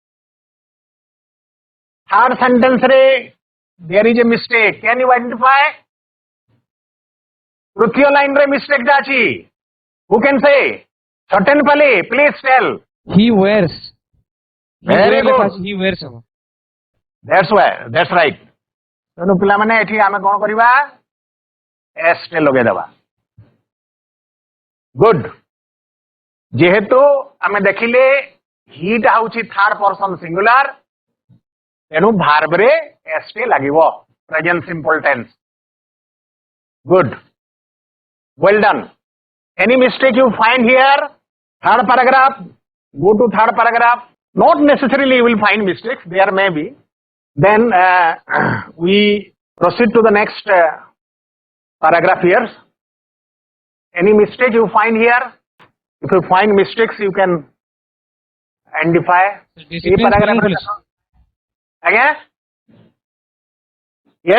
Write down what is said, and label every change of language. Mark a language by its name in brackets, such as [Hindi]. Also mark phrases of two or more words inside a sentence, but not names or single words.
[English] Third sentence re, there is a mistake. Can you identify? [Odia] ତୃତୀୟ ଲାଇନ ରେ ମିଷ୍ଟେକ ଟା ଅଛି. [English] Who can say? Certainly, please tell. He wears. Very good. He wears. That's right. [Odia] ତେଣୁ ପିଲାମାନେ ଏଠି ଆମେ କଣ କରିବା ଏସ୍ ଟେ ଲଗେଇଦେବା ଗୁଡ୍ ଯେହେତୁ ଆମେ ଦେଖିଲେ ହିଟା ହଉଛି [English] third person [Odia] ସିଙ୍ଗୁଲାର ତେଣୁ ଭାର୍ବରେ ଏସ୍ ଟେ ଲାଗିବ [English] present simple tense good well done any mistake you find here third paragraph go to third paragraph not necessarily you will find mistakes there may be then we proceed to the next paragraph here any mistake you find here if you find mistakes you can identify again yes